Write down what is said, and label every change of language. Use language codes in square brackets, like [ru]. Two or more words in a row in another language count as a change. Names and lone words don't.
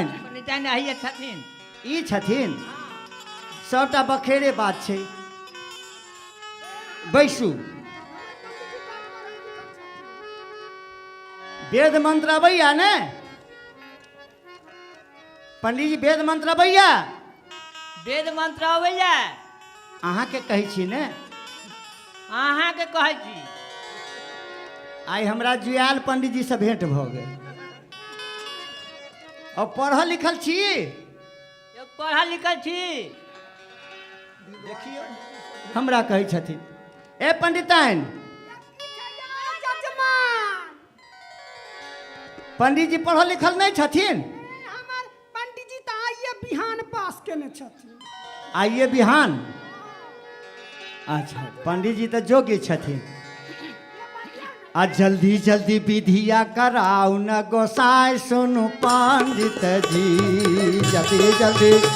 [mai] पंडिताइन आइए छथिन ई छथिन सबटा बखेरे बात छै बैसू वेद मंत्र अबैया ने पंडित जी वेद मंत्र अबैया वेद मंत्र अबैया अहाँ के कहै छी ने अहाँ के कहै छी आई हमरा जुआल पंडित जी से भेंट भऽ गेल और पढ़ल लिखल छी पढ़ल लिखल छी देखियो हमरा कहै छथिन ए पंडिताइन पंडित जी पढ़ल लिखल नहीं छथिन हमार पंडित जी तो आइए बिहान पास केने छथिन आइए बिहान अच्छा पंडित जी तो जोग्य छथिन आ जल्दी जल्दी विधिया कराऊ न गोसाई सुनु पंडित जी जल्दी जल्दी